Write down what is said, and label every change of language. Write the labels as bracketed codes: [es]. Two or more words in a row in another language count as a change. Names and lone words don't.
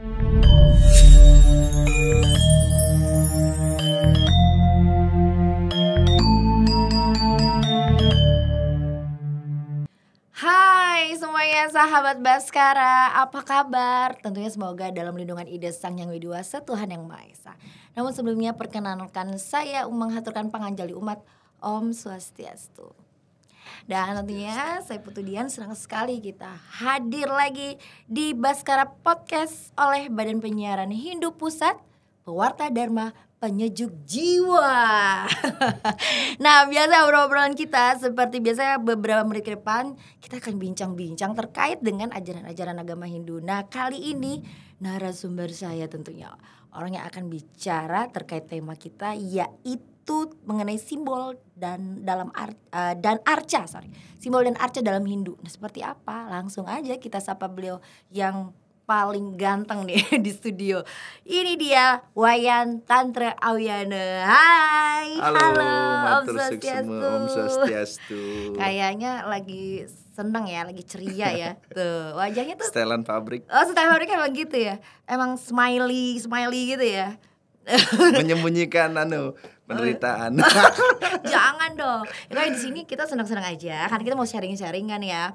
[id] Hai semuanya sahabat Baskara, apa kabar? Tentunya semoga dalam lindungan ide Sang Yang Widiwasa Tuhan Yang Maha Esa. Namun sebelumnya perkenalkan saya menghaturkan panganjali umat Om Swastiastu. Dan tentunya saya Putu Dian senang sekali kita hadir lagi di Baskara Podcast oleh Badan Penyiaran Hindu Pusat, Pewarta Dharma Penyejuk Jiwa. Nah, biasa obrolan kita seperti biasa beberapa menit ke depan kita akan bincang-bincang terkait dengan ajaran-ajaran agama Hindu. Nah, kali ini narasumber saya tentunya orang yang akan bicara terkait tema kita, yaitu mengenai simbol dan arca, simbol dan arca dalam Hindu. Nah, seperti apa? Langsung aja kita sapa beliau yang paling ganteng nih di studio. Ini dia Wayan Tantra Awyana. Hai. Halo Om Swastiastu. Om Swastiastu. Kayaknya lagi seneng ya, lagi ceria ya. Tuh, wajahnya tuh setelan pabrik. Oh, setelan pabrik emang gitu ya. Emang smiley gitu ya. Menyembunyikan penderitaan. Jangan dong. Ya, di sini kita senang-senang aja karena kita mau sharing-sharing kan ya.